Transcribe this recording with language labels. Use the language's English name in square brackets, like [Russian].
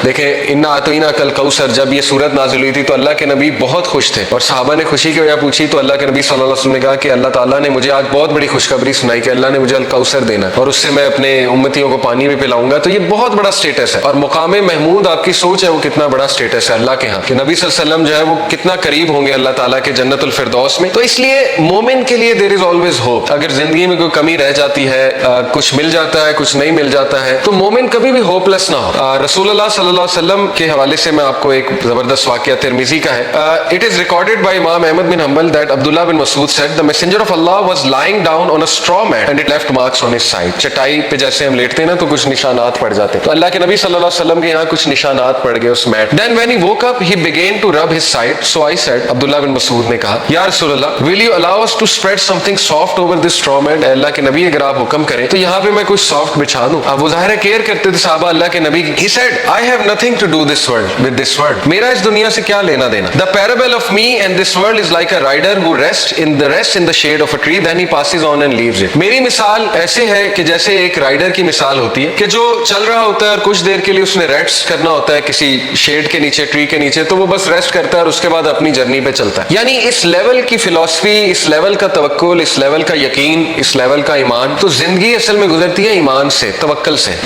[Urdu] دیکھیں [Arabic] اِنَّا أَعْطَيْنَاكَ الْكَوْثَرَ [Urdu] جب یہ صورت نازل ہوئی تھی تو اللہ کے نبی بہت خوش تھے، اور صحابہ نے خوشی کی وجہ پوچھی تو اللہ کے نبی صلی اللہ علیہ وسلم نے کہا کہ اللہ تعالیٰ نے مجھے آج بہت بڑی خوشخبری سنائی کہ اللہ نے مجھے الکوثر دینا اور اس سے میں اپنے امتیوں کو پانی بھی پلاؤں گا. تو یہ بہت بڑا سٹیٹس ہے، اور مقام محمود آپ کی سوچ ہے وہ کتنا بڑا سٹیٹس ہے اللہ کے ہاں کہ نبی صلی اللہ علیہ وسلم جو ہے وہ کتنا قریب ہوں گے اللہ تعالیٰ کے جنت الفردوس میں. تو اس لیے مومن کے لیے [English] There is always hope. [Urdu] اگر زندگی میں کوئی کمی رہ جاتی ہے، کچھ مل جاتا ہے، کچھ نہیں مل جاتا ہے، تو مومن کبھی بھی ہوپ لیس نہ ہو. رسول اللہ صلی اللہ علیہ وسلم کے حوالے سے میں آپ کو ایک زبردست واقعہ ترمذی کا ہے. [English] It is recorded by Imam Ahmad bin Hanbal that Abdullah bin Mas'ud said the messenger of Allah was lying down on a straw mat and it left marks on his side. [Urdu] چٹائی پہ جیسے ہم لیٹتے ہیں نا تو کچھ نشانات پڑ جاتے ہیں، تو اللہ کے نبی صلی اللہ علیہ وسلم کے یہاں کچھ نشانات پڑ گئے اس meat. [English] Then when he woke up he began to rub his side. So I said, [Urdu] عبداللہ بن مسعود نے کہا یا رسول اللہ [English] will you allow us to spread something soft over this straw mat. [Urdu] اے اللہ کے نبی اگر آپ حکم کریں تو یہاں پہ میں کچھ سافٹ بچھا دوں. اب وہ ظاہر ہے کیئر کرتے تھے صحابہ اللہ کے نبی. [English] He said I have nothing to do this world with this world. [Urdu] میرا اس دنیا سے کیا لینا دینا. [English] The parable of me and this world is like a rider who rests in the shade of a tree then he passes on and leaves it. [Urdu] میری مثال ایسے ہے کہ جیسے ایک رائڈر کی مثال ہوتی ہے کہ جو چل رہا ہوتا ہے اور کچھ دیر کے لیے اس نے ریسٹ کرنا ہوتا ہے کسی شیڈ کے نیچے، ٹری کے نیچے، تو وہ بس ریسٹ کرتا ہے اور اس کے بعد اپنی جرنی پہ چلتا ہے. یعنی اس لیول کی فلسفی، اس لیول کا توکل، اس لیول کا یقین، اس لیول کا ایمان، تو زندگی اصل میں گزرتی ہے ایمان سے، توکل سے.